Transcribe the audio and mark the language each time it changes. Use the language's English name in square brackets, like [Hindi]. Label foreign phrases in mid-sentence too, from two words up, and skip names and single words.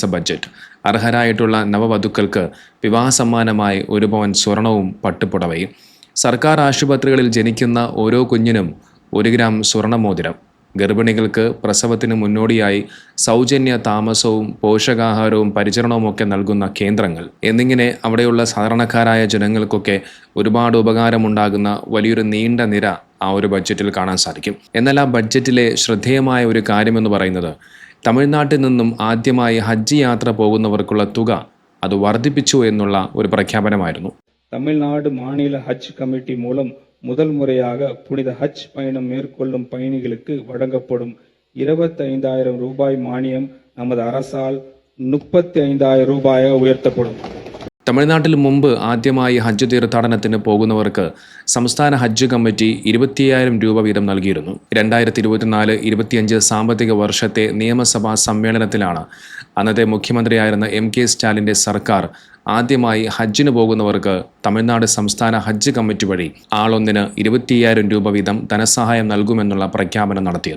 [Malayalam] ബഡ്ജറ്റ്, അർഹരായിട്ടുള്ള നവവധുക്കൾക്ക് വിവാഹ സമ്മാനമായി 1 പവൻ സ്വർണവും പട്ടുപുടവയും, സർക്കാർ ആശുപത്രികളിൽ ജനിക്കുന്ന ഓരോ കുഞ്ഞിനും 1 ഗ്രാം സ്വർണമോതിരം, ഗർഭിണികൾക്ക് പ്രസവത്തിന് മുന്നോടിയായി സൗജന്യ താമസവും പോഷകാഹാരവും പരിചരണവുമൊക്കെ നൽകുന്ന കേന്ദ്രങ്ങൾ എന്നിങ്ങനെ അവിടെയുള്ള സാധാരണക്കാരായ ജനങ്ങൾക്കൊക്കെ ഒരുപാട് ഉപകാരമുണ്ടാകുന്ന വലിയൊരു നീണ്ട നിര ആ ഒരു ബഡ്ജറ്റിൽ കാണാൻ സാധിക്കും. എന്നാൽ ആ ബഡ്ജറ്റിലെ ശ്രദ്ധേയമായ ഒരു കാര്യമെന്ന് പറയുന്നത് തമിഴ്നാട്ടിൽ നിന്നും ആദ്യമായി ഹജ്ജ് യാത്ര പോകുന്നവർക്കുള്ള തുക അത് വർദ്ധിപ്പിച്ചു എന്നുള്ള ഒരു പ്രഖ്യാപനമായിരുന്നു. [Tamil] தமிழ்நாடு மாநில ஹஜ் கமிட்டி மூலம் முதல் முறையாக புனித ஹஜ் பயணம் மேற்கொள்ளும் பயணிகளுக்கு வழங்கப்படும் 25,000 ரூபாய் மானியம் நமது அரசால் 35,000 ரூபாயாக உயர்த்தப்படும். [Malayalam] തമിഴ്നാട്ടിൽ മുമ്പ് ആദ്യമായി ഹജ്ജ് തീർത്ഥാടനത്തിന് പോകുന്നവർക്ക് സംസ്ഥാന ഹജ്ജ് കമ്മിറ്റി 25,000 രൂപ വീതം നൽകിയിരുന്നു. 2024-25 സാമ്പത്തിക വർഷത്തെ നിയമസഭാ സമ്മേളനത്തിലാണ് അന്നത്തെ മുഖ്യമന്ത്രിയായിരുന്ന MK സ്റ്റാലിൻ്റെ സർക്കാർ ആദ്യമായി ഹജ്ജിന് പോകുന്നവർക്ക് തമിഴ്നാട് സംസ്ഥാന ഹജ്ജ് കമ്മിറ്റി വഴി ആളൊന്നിന് 25,000 രൂപ വീതം ധനസഹായം നൽകുമെന്നുള്ള പ്രഖ്യാപനം നടത്തിയത്.